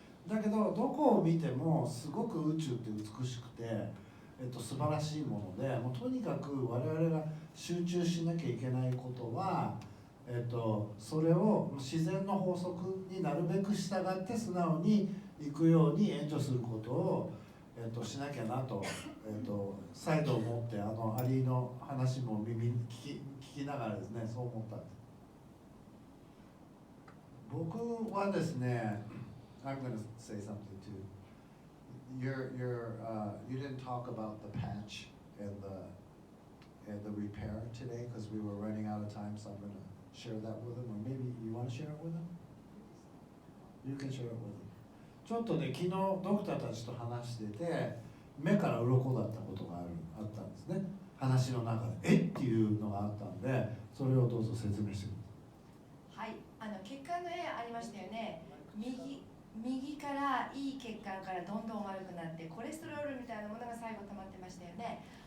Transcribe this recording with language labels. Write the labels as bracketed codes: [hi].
[ja] だけどどこを見てもすごく宇宙って美しくて、素晴らしいもので、もうとにかく我々が集中しなきゃいけないことは、それを自然の法則になるべく従って素直にいくように援助することを、しなきゃなと、再度思って、アリの話も耳に聞きながらですね、そう思ったんです。僕はですね、 [en] I'm going to say something too. You didn't talk about the patch and the repair today because we were running out of time, so I'm going to share that with them, or maybe you want to share it with them? You can share it with them. [ja] ちょっとね、昨日ドクターたちと話してて、目から鱗だったことがあったんですね。話の中でっていうのがあったんで、それをどうぞ説明してください。はい、血管の絵ありましたよね。右からいい血管からどんどん悪くなってコレステロールみたいなものが最後溜まってましたよね。